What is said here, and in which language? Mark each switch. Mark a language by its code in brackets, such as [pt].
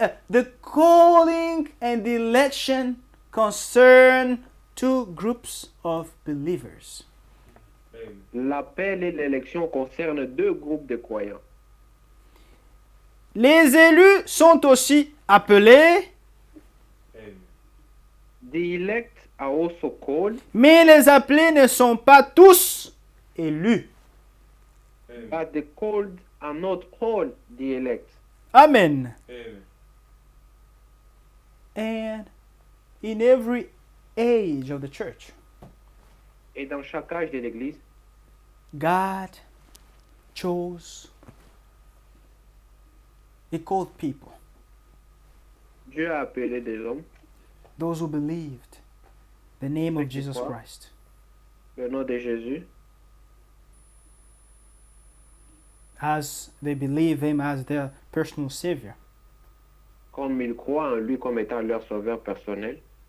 [en] The calling and the election concern two groups of believers. Amen. [fr] L'appel et l'élection concernent deux groupes de croyants. Les élus sont aussi appelés, Amen. [en] The elect are also called, [fr] mais les appelés ne sont pas tous élus. Amen. [en] but the called are not all the elect. Amen. Amen. And in every age of the church, [fr] Et dans chaque âge de l'Église, [en] God chose He called people, [fr] Dieu a appelé des hommes, [en] those who believed the name of Jesus [fr] Quoi? [en] Christ. [fr] le nom de Jésus, [en] As they believe Him as their personal Savior. [fr] comme ils croient en lui comme étant leur sauveur personnel.